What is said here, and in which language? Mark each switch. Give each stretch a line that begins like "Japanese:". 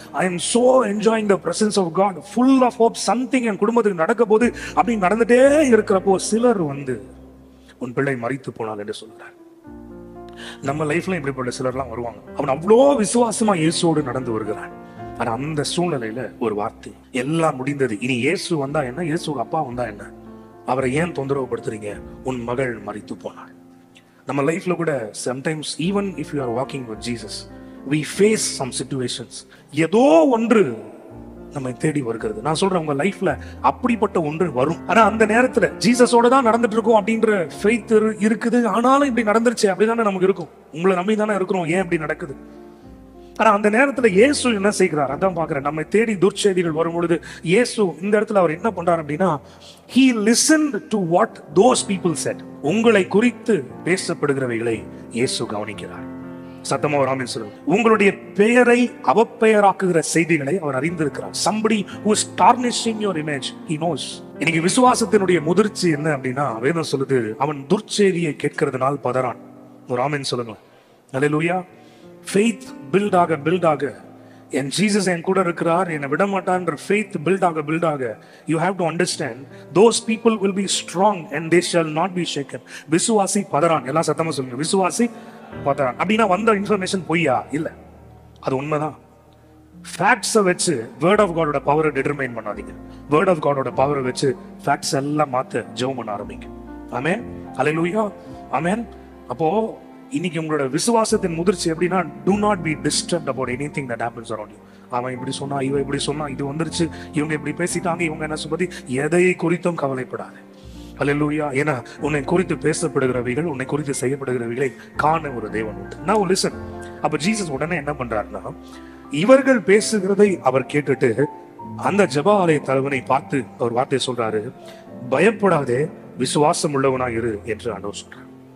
English: I am so enjoying the presence of God, full of hope,
Tamil: something என் குடும்பத்துக்கு நடக்க போது அப்படின்னு நடந்துட்டே இருக்கிறப்போ சிலர் வந்து உன் பிள்ளை மரித்து போனால் என்று சொல்றார். நம்ம லைஃப்ல இப்படிப்பட்ட சிலர்லாம் வருவாங்க. அவன் அவ்வளோ விசுவாசமா இயேசுவோடு நடந்து வருகிறான். ஆனா அந்த சூழ்நிலையில ஒரு வார்த்தை, எல்லாம் முடிந்தது, இனி இயேசு வந்தா என்ன, இயேசு அப்பா வந்தா என்ன, அவரை ஏன் தொந்தரவுப்படுத்துறீங்க, உன் மகள் மரித்து போனாள். நம்ம லைஃப்ல கூட
English: sometimes even if you are walking with Jesus we face some situations,
Tamil: ஏதோ ஒன்று நம்மை தேடி வருகிறது. நான் சொல்றேன் உங்க லைஃப்ல அப்படிப்பட்ட ஒன்று வரும். ஆனா அந்த நேரத்துல ஜீசஸோட தான் நடந்துட்டு இருக்கோம் அப்படின்ற ஃபெய்த் இருக்குது. ஆனாலும் இப்படி நடந்துருச்சு அப்படிதானே நமக்கு இருக்கும். உங்களை நம்பி தானே இருக்கிறோம், ஏன் இப்படி நடக்குது. ஆனா அந்த நேரத்துல இயேசு என்ன செய்கிறார் அதான் பாக்குறேன். நம்மை தேடி துர்ச்செய்திகள் வரும் பொழுது இயேசு இந்த இடத்துல அவர் என்ன பண்றார் அப்படின்னா,
English: he listened to what those people said.
Tamil: உங்களை குறித்து பேசப்படுகிறவைகளை இயேசு கவனிக்கிறார். சத்தமா ஒரு ஆமென் சொல்லுங்க. உங்களுடைய பெயரை அவப்பெயராக்குகிற செய்திகளை அவர் அறிந்திருக்கிறார்.
English: somebody who is tarnishing your image, he knows.
Tamil: இன்னைக்கு விசுவாசத்தினுடைய முதிர்ச்சி என்ன அப்படின்னா, வேதம் சொல்லுது அவன் துர்ச்செய்தியை கேட்கிறதுனால் பதறான். ஒரு ஆமென் சொல்லுங்க. அல்லேலூயா.
English: faith build
Tamil: ஆக என் ஜீசஸ் என் கூட இருக்கிறார், என்னை விட மாட்டான்ற
English: faith build ஆக you have to understand those people will be strong and they shall not be shaken.
Tamil: விசுவாசி பதறான். எல்லாம் சத்தமா சொல்லுங்க. விசுவாசி பதறான் அப்படின்னா வந்த இன்ஃபர்மேஷன் பொய்யா? இல்ல, அது உண்மைதான். ஃபேக்ட்ஸை வச்சு வேர்ட் ஆஃப் காடோட பவரை டிட்டர்மைன் பண்ணாதீங்க. வேர்ட் ஆஃப் காடோட பவரை வச்சு ஃபேக்ட்ஸ் எல்லாம் மாத்த ஜெபம் பண்ண ஆரம்பிங்க. ஆமென். அல்லேலூயா. ஆமென். அப்போ இன்னைக்கு உங்களோட விசுவாசத்தின் முதிர்ச்சி எப்படின்னா,
English: do not be disturbed about anything that happens around you.
Tamil: அவன் இப்படி சொன்னா, இவன் இப்படி சொன்னா, இது வந்துருச்சு, இவங்க இப்படி பேசிட்டாங்க, இவங்க என்ன சொல்லி எதை குறித்தும் கவலைப்படாது. அல்லேலூயா. ஏன்னா உன்னை குறித்து பேசப்படுகிறவைகள், உன்னை குறித்து செய்யப்படுகிறவைகளை காண ஒரு தேவன் உண்டு.
English: Now listen.
Tamil: அப்ப ஜீசஸ் உடனே என்ன பண்றாருன்னா, இவர்கள் பேசுகிறதை அவர் கேட்டுட்டு அந்த ஜெப ஆலய தலைவனை பார்த்து அவர் வார்த்தை சொல்றாரு, பயப்படாதே, விசுவாசம் உள்ளவனா இரு என்று ஆண்டவர் சொல்றார்.